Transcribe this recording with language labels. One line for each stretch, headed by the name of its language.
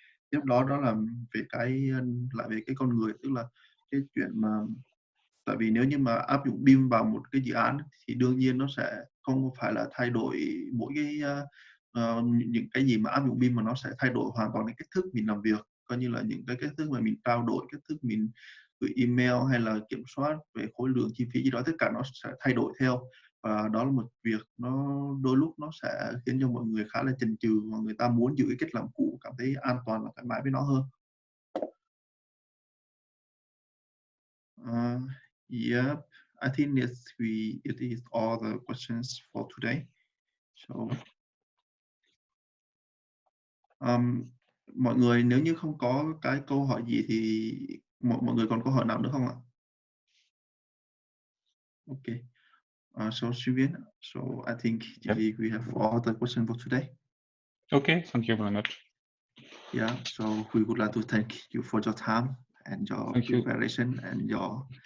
Vietnamese: Tiếp đó là về lại về cái con người, tức là cái chuyện mà tại vì nếu như mà áp dụng BIM vào một cái dự án thì đương nhiên nó sẽ không phải là thay đổi mỗi cái những cái gì mà áp dụng BIM, mà nó sẽ thay đổi hoàn toàn cái cách thức mình làm việc, coi như là những cái cách thức mà mình trao đổi, cách thức mình gửi email hay là kiểm soát về khối lượng chi phí gì đó, tất cả nó sẽ thay đổi theo. Và đó là một việc nó đôi lúc nó sẽ khiến cho mọi người khá là chần chừ, và người ta muốn giữ cái cách làm cũ, cảm thấy an toàn và thoải mái với nó hơn.
English: Yep, I think it is all the questions for today.
Vietnamese: So, mọi người nếu như không có cái câu hỏi gì thì mọi người còn câu hỏi nào nữa không ạ?
English: Okay. So Sylvian, so I think we have all the questions for today. Okay, thank you very much. Yeah, so we would like to thank you for your time and your preparation and your